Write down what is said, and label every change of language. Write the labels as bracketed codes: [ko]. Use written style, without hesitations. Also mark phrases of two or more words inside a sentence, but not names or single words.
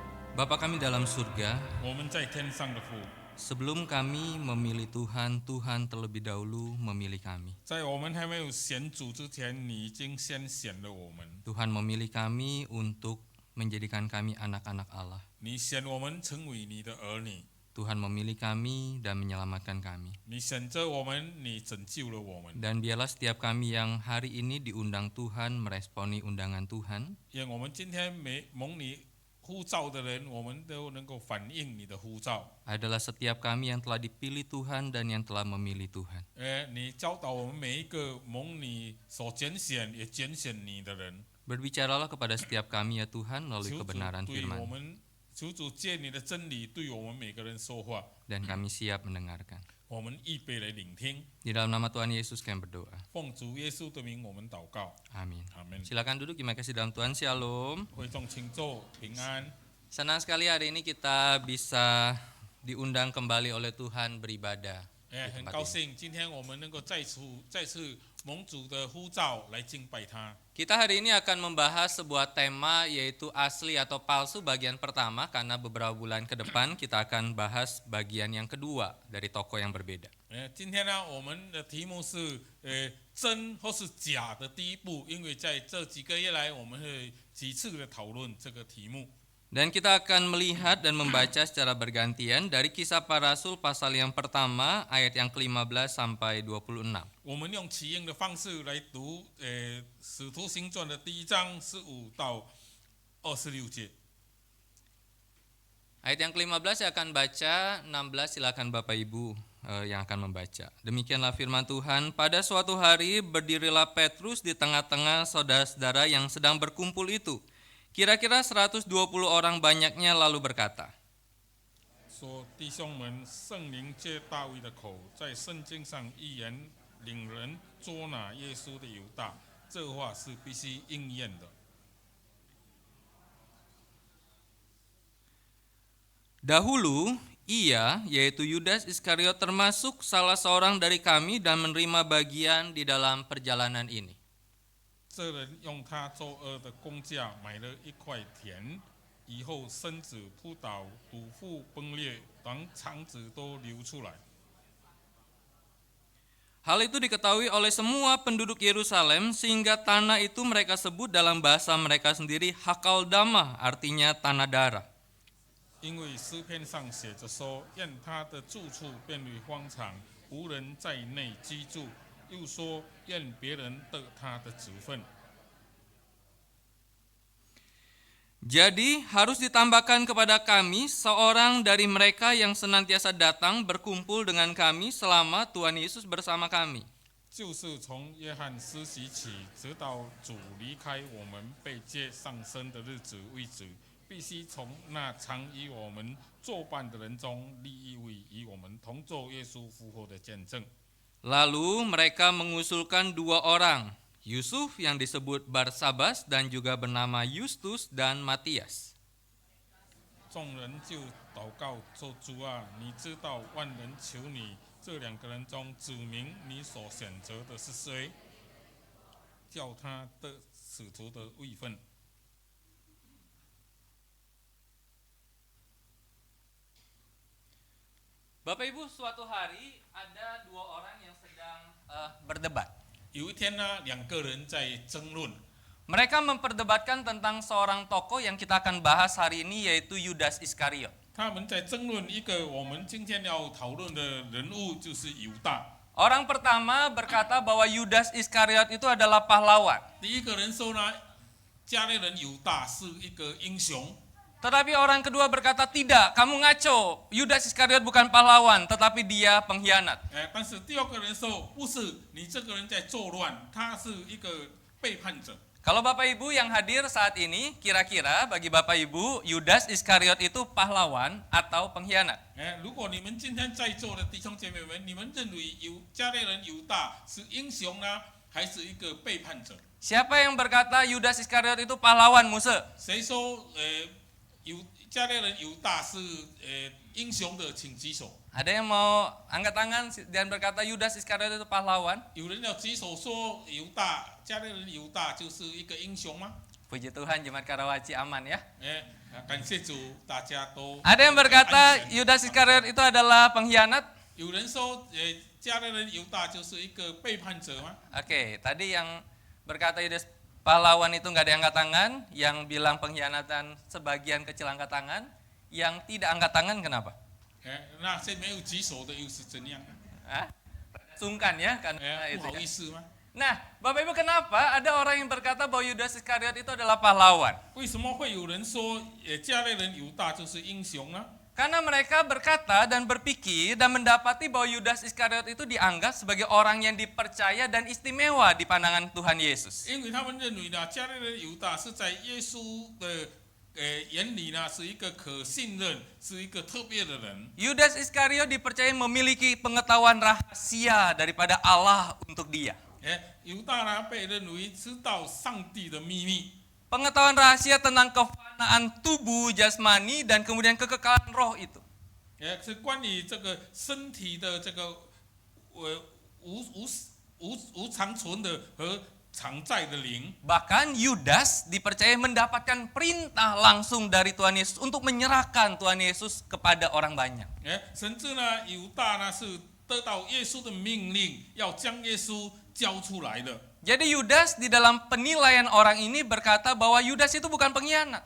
[id] Bapa kami dalam surga, [zh] 我们在天上的父， [id] sebelum kami memilih Tuhan, Tuhan terlebih dahulu memilih kami. [zh] 在我们还没有选主之前，你已经先选了我们， [id] Tuhan memilih kami untuk menjadikan kami anak-anak Allah. [zh] 你选我们成为你的儿女， [id] Tuhan memilih kami dan menyelamatkan kami. [zh] 你选择我们，你拯救了我们。 [id] Dan biarlah setiap kami yang hari ini diundang Tuhan meresponi undangan Tuhan. [zh] 愿我们今天蒙你呼召的人，我们都能够反映你的呼召。 [id] Adalah setiap kami yang telah dipilih Tuhan dan yang telah memilih Tuhan. [zh] 你教导我们每一个蒙你所拣选也拣选你的人， [id] Berbicaralah kepada setiap kami ya Tuhan melalui [zh] 求主 [id] kebenaran [zh] 对我 [id] firman. [zh] 们，求主借你的真理对我们每个人说话， [id] Dan kami siap mendengarkan. [zh] 我们预备来聆听。 [id] Di dalam nama Tuhan Yesus kami berdoa. [zh] 奉主耶稣的名，我们祷告， [id] Amin. [zh] 阿门。 [id] Silakan duduk, terima kasih dalam Tuhan. Shalom. [zh] 会众请坐，平安。 [id] Senang sekali hari ini kita bisa diundang kembali oleh Tuhan beribadah. [zh] 很高兴今天我们能够再次蒙主的呼召来敬拜他。 [id] Kita hari ini akan membahas sebuah tema yaitu asli atau palsu bagian pertama, karena beberapa bulan ke depan kita akan bahas bagian yang kedua dari tokoh yang berbeda. [zh] 今天呢，我们的题目是真或是假的第一步，因为在这几个月来，我们会几次的讨论这个题目。 [id] Dan kita akan melihat dan membaca secara bergantian dari Kisah Para Rasul pasal yang pertama ayat yang ke-15 sampai 26. [zh] 我们用起应的方式来读使徒行传的第1章15到26节。 [id] Ayat yang ke-15 saya akan baca, 16 silakan Bapak Ibu yang akan membaca. Demikianlah firman Tuhan, pada suatu hari berdirilah Petrus di tengah-tengah saudara-saudara yang sedang berkumpul itu. Kira-kira 120 orang banyaknya lalu berkata, [zh] 说弟兄们，圣灵借大卫的口，在圣经上预言领人捉拿耶稣的犹大，这话是必须应验的。 [id] Dahulu ia, yaitu Yudas Iskariot, termasuk salah seorang dari kami dan menerima bagian di dalam perjalanan ini. [zh] 这人用他作恶的工价买了一块田，以后身子扑倒，肚腹崩裂，连肠子都流出来。 [id] Hal itu diketahui oleh semua penduduk Yerusalem, sehingga tanah itu mereka sebut dalam bahasa mereka sendiri Hakaldama, artinya tanah darah. [zh] 因为诗篇上写着说：“愿他的住处变为荒场，无人在内居住。” 又说：“愿别人得他的职分。” [id] Jadi harus ditambahkan kepada kami seorang dari mereka yang senantiasa datang berkumpul dengan kami selama Tuhan Yesus bersama kami. [zh] 就是从约翰施洗起，直到主离开我们被接上升的日子为止，必须从那常与我们作伴的人中立一位，与我们同做耶稣复活的见证。 [id] Lalu mereka mengusulkan 2 orang, Yusuf yang disebut Barsabas dan juga bernama Justus dan Matias. [zh] 众人就祷告说：“主啊，你知道万人求你，这2个人中指明你所选择的是谁，叫他得使徒的位分。” [id] Bapak Ibu, suatu hari ada 2 orang yang sedang berdebat. [zh] 有一天呢，2个人在争论， [id] Mereka memperdebatkan tentang seorang tokoh yang kita akan bahas hari ini, yaitu Yudas Iskariot. [zh] 他们在争论一个我们今天要讨论的人物，就是犹大。 [id] Orang pertama berkata bahwa Yudas Iskariot itu adalah pahlawan. [zh] 第一个人说呢，加利人犹大是一个英雄。 [id] Tetapi orang kedua berkata, tidak, kamu ngaco. Yudas Iskariot bukan pahlawan, tetapi dia pengkhianat. [zh] 但是第2个人说，不是，你这个人在作乱，他是一个背叛者。 [id] Kalau Bapak Ibu yang hadir saat ini, kira-kira bagi Bapak Ibu, Yudas Iskariot itu pahlawan atau pengkhianat? [zh] 如果你们今天在座的弟兄姐妹们，你们认为加利人犹大是英雄呢，还是一个背叛者？ [id] Siapa yang berkata Yudas Iskariot itu pahlawan, Musa? [zh] 谁说加利人犹大是英雄的，请举手。 [id] Ada yang mau angkat tangan dan berkata Yudas Iskariot itu pahlawan? [zh] 有人要举手说加利人犹大就是一个英雄吗？ [id] Puji Tuhan, Jemaat Karawaci aman ya. [zh] 感谢主，大家都 [id] Ada yang berkata [zh] 安全 [id] Yudas Iskariot itu adalah pengkhianat. [zh] 有人说，加勒人犹大就是一个背叛者吗？ [id] Oke, tadi yang berkata Yudas pahlawan itu nggak ada yang angkat tangan, yang bilang pengkhianatan sebagian kecil angkat tangan, yang tidak angkat tangan kenapa? [zh] 那些没有举手的又是怎样？ [id] Sungkan ya, karena [zh] 不 [id] itu [zh] 好 [id] kan. [zh] 意思吗？ [id] Nah, Bapak Ibu kenapa ada orang yang berkata bahwa Yudas Iskariot itu adalah pahlawan? [zh] 为什么会有人说，加勒人犹大就是英雄呢？ [id] Karena mereka berkata dan berpikir dan mendapati bahwa Yudas Iskariot itu dianggap sebagai orang yang dipercaya dan istimewa di pandangan Tuhan Yesus. [zh] 因为他们认为呢，加勒人犹大是在耶稣的眼里呢，是一个可信任，是一个特别的人。 [id] Yudas Iskariot dipercaya memiliki pengetahuan rahasia daripada Allah untuk dia. [zh] 犹大呢被认为知道上帝的秘密， [id] Pengetahuan rahasia tentang kefanaan tubuh jasmani dan kemudian kekekalan roh itu. [zh] 是关于这个身体的这个无常存的和常在的灵。 [id] Bahkan Yudas dipercaya mendapatkan perintah langsung dari Tuhan Yesus untuk menyerahkan Tuhan Yesus kepada orang banyak. [zh] 甚至呢，犹大呢是得到耶稣的命令，要将耶稣交出来的。 [id] Jadi Yudas di dalam penilaian orang ini berkata bahwa Yudas itu bukan pengkhianat.